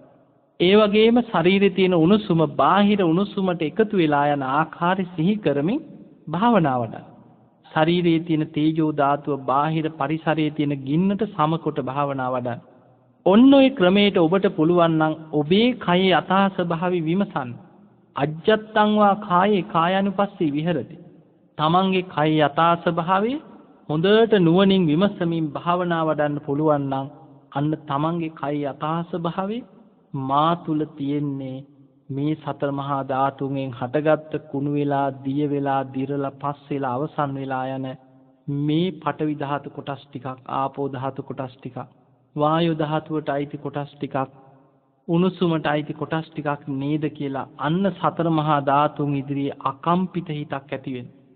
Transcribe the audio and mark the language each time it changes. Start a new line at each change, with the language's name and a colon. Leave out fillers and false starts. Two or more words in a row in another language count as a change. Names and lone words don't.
Sinhala: ඒ වගේම ශරීරයේ තියෙන උණුසුම බාහිර උණුසුමට එකතු වෙලා යන ආකාරය සිහි කරමින් භාවනා වඩන්න. ශරීරයේ තියෙන තේජෝ ධාතුව බාහිර පරිසරයේ තියෙන ගින්නට සමකොට භාවනා වඩන්න. ඔන්න ඔය ක්‍රමයට ඔබට පුළුවන් නම් ඔබේ කයේ යථා ස්වභාවය විමසන්න.
Pali: අජ්ජත්තං වා කායේ කායानुපස්සී විහෙරති.
Sinhala: තමන්ගේ කයේ යථා ස්වභාවය හොඳට නුවණින් විමසමින් භාවනා වඩන්න පුළුවන් නම් අන්න තමන්ගේ කයේ යථා ස්වභාවය මා තුල තියෙන්නේ මේ සතර මහා ධාතුන්ගෙන් හටගත්ත කුණු වෙලා දිය වෙලා දිරලා පස් වෙලා අවසන් වෙලා යන මේ පඨවි ධාතු කොටස් ටිකක් ආපෝ ධාතු කොටස් ටිකක් වායු ධාතුවට අයිති කොටස් ටිකක් උණුසුමට අයිති කොටස් ටිකක් නේද කියලා අන්න සතර මහා ධාතුන් ඉදිරියේ අකම්පිත හිතක් ඇති වෙනවා.